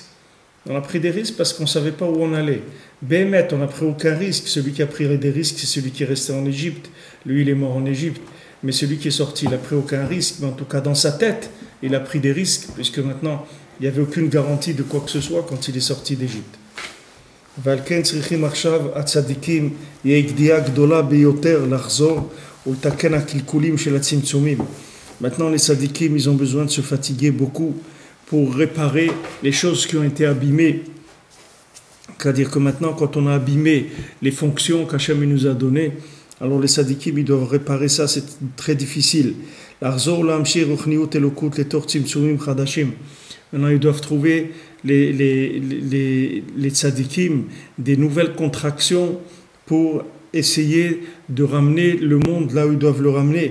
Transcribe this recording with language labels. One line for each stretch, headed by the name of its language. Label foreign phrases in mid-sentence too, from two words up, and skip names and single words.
French: On a pris des risques parce qu'on ne savait pas où on allait. Béhémet, on n'a pris aucun risque. Celui qui a pris des risques, c'est celui qui est resté en Égypte. Lui, il est mort en Égypte. Mais celui qui est sorti, il n'a pris aucun risque. Mais en tout cas, dans sa tête, il a pris des risques, puisque maintenant, il n'y avait aucune garantie de quoi que ce soit quand il est sorti d'Égypte.
Hebrew: ועל צריכים עכשיו הצדיקים יהיה גדיעה גדולה ביותר לחזור ולתקן הקלקולים של הצמצומים.
French: Maintenant, les tzadikim, ils ont besoin de se fatiguer beaucoup pour réparer les choses qui ont été abîmées. C'est-à-dire que maintenant, quand on a abîmé les fonctions qu'Hachem nous a données, alors les tzadikim, ils doivent réparer ça, c'est très difficile. Maintenant, ils doivent trouver les tzadikim des nouvelles contractions pour essayer de ramener le monde là où ils doivent le ramener.